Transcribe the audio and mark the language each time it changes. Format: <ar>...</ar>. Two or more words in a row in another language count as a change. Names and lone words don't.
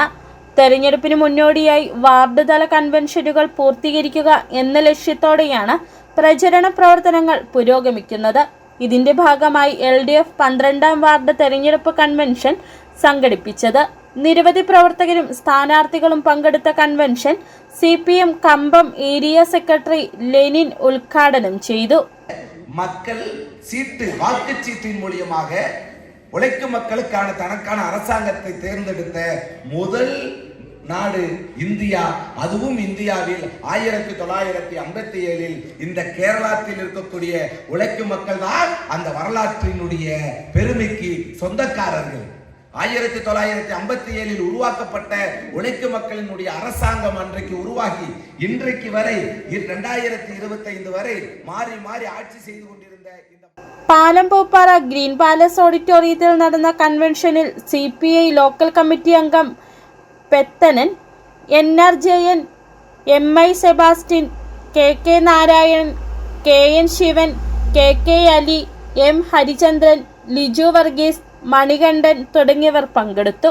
<ml>തെരഞ്ഞെടുപ്പിന് മുന്നോടിയായി വാർഡ് തല കൺവെൻഷനുകൾ പൂർത്തീകരിക്കുക എന്ന ലക്ഷ്യത്തോടെയാണ് പ്രചരണ പ്രവർത്തനങ്ങൾ പുരോഗമിക്കുന്നത്. ഇതിന്റെ ഭാഗമായി LDF 12ാം വാർഡ് തെരഞ്ഞെടുപ്പ് കൺവെൻഷൻ സംഘടിപ്പിച്ചത്. നിരവധി പ്രവർത്തകരും സ്ഥാനാർത്ഥികളും പങ്കെടുത്ത കൺവെൻഷൻ CPM കമ്പം ഏരിയ സെക്രട്ടറി ലെനിൻ ഉദ്ഘാടനം ചെയ്തു.</ml> <ta>மக்கள் சீட்டு வாக்குச்சீட்டின் மூலமாக உழைக்கும் மக்களுக்கான தனக்கான அரசாங்கத்தை தேர்ந்தெடுத்த முதல் நாடு இந்தியா. அதுவும் இந்தியாவில் 1957 இந்த கேரளத்தில் இருக்கக்கூடிய உழைக்கும் மக்கள் தான் அந்த வரலாற்றினுடைய பெருமைக்கு சொந்தக்காரர்கள். 1957 உருவாக்கப்பட்ட உழைக்கும் மக்களினுடைய அரசாங்கம் அன்றைக்கு உருவாகி இன்றைக்கு வரை 2025 வரை மாறி மாறி ஆட்சி செய்து கொண்டிருந்த</ta> <ml>പാലം പൂപ്പാറ ഗ്രീൻ പാലസ് ഓഡിറ്റോറിയത്തിൽ നടന്ന കൺവെൻഷനിൽ CPI ലോക്കൽ കമ്മിറ്റി അംഗം പെത്തനൻ, NR ജയൻ, MI സെബാസ്റ്റ്യൻ, KK നാരായണൻ, KN ശിവൻ, KK അലി, M ഹരിചന്ദ്രൻ, ലിജു വർഗീസ്, മണികണ്ഠൻ തുടങ്ങിയവർ പങ്കെടുത്തു.</ml>